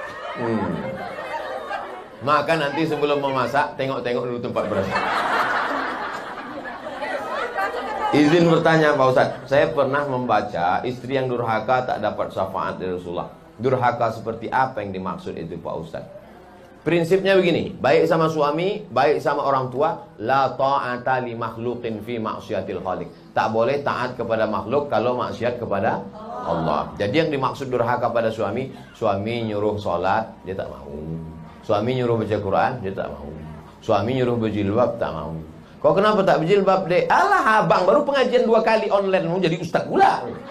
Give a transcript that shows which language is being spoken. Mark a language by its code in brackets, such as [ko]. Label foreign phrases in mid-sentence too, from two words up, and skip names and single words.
[id] Maka nanti sebelum memasak, tengok-tengok dulu tempat beras. Izin bertanya Pak Ustadz, saya pernah membaca istri yang durhaka tak dapat syafaat dari Rasulullah. Durhaka seperti apa yang dimaksud itu Pak Ustadz? Prinsipnya begini, baik sama suami, baik sama orang tua, [ar] لا طاعة لمخلوق في معصية الخالق. [id] Tak boleh taat kepada makhluk kalau maksiat kepada Allah. Jadi yang dimaksud durhaka pada suami, suami nyuruh sholat, dia tak mau. Suami nyuruh baca Quran, dia tak mau. Suami nyuruh berjilbab, tak mau. Kau kenapa tak berjilbab, dek? Alah abang, baru pengajian 2 kali online, mau jadi ustaz pula.